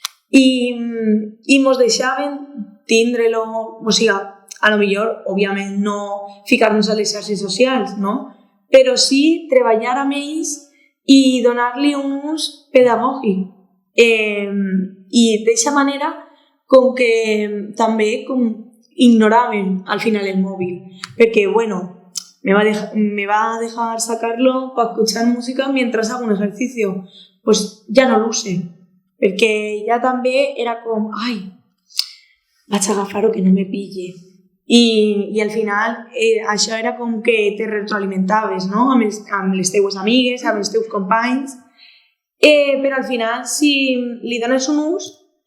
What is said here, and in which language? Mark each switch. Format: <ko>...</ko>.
<ca>I mos deixaven tindre-lo, o sigui, a lo millor, òbviament, no ficar-nos a les xarxes socials, no? Però sí treballar amb ells i donar-li un ús pedagògic. I d'aquesta manera, com que també ignoraven al final el móvil.</ca> <es>Porque, bueno, me va a dejar sacarlo para escuchar música mientras hago un ejercicio. Pues ya no lo use.</es> <ca>Perquè ja també era com, ai, vaig a agafar-ho</ca> <es>que no me pille.</es> <ca>I al final això era com que te retroalimentaves, no? Amb les teues amigues, amb els teus companys. Però al final, si li dones un ús,</ca>